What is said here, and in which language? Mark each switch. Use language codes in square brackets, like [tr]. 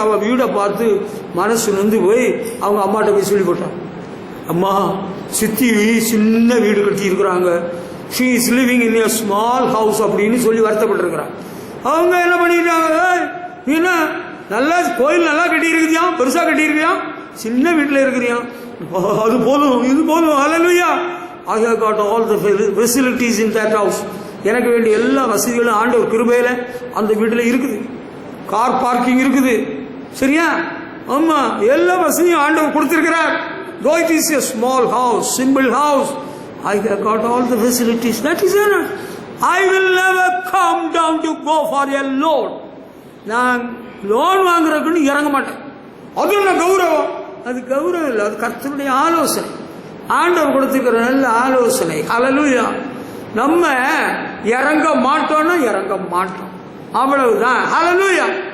[ta] அவ வீடை பார்த்து மனசு நொந்து போய் அவங்க அம்மாட்ட போய் சொல்லி போட்டான், அம்மா சித்தி சின்ன வீடு கட்டி இருக்கிறாங்க, [en] she is living in a small house [ta] அப்படின்னு சொல்லி வருத்தப்பட்டு இருக்கிறாங்க. அவங்க என்ன பண்ணிட்டாங்க, என்ன நல்லா கோயில் நல்லா கட்டி இருக்கிறியா, பெருசா கட்டி இருக்கிறியா, சின்ன வீட்டில் இருக்கிறியா, அது போதும் இது போதும். ஹல்லேலூயா. [en] I have got all the facilities in that house. [ta] எனக்கு வேண்டிய எல்லா வசதிகளும் ஆண்டவர் கிருபையில அந்த வீட்டில் இருக்குது. கார் பார்க்கிங் இருக்குது. சரியா? ஆமா, எல்லா வசதியும் ஆண்டவர் கொடுத்திருக்கிறார். [en] Though it is a small house, simple house, I have got all the facilities. That is enough. I will never come down to go for a loan. [ta] நான் லோன் வாங்குறதுக்குன்னு இறங்க மாட்டேன். அது என்ன கௌரவம்? அது கௌரவம் இல்லை, அது கர்த்தருடைய ஆலோசனை. ஆண்டவர் கொடுத்திருக்கிற நல்ல ஆலோசனை. ஹல்லேலூயா. நம்ம இறங்க மாட்டோம்னா இறங்க மாட்டோம், அவ்வளவுதான். ஹல்லேலூயா.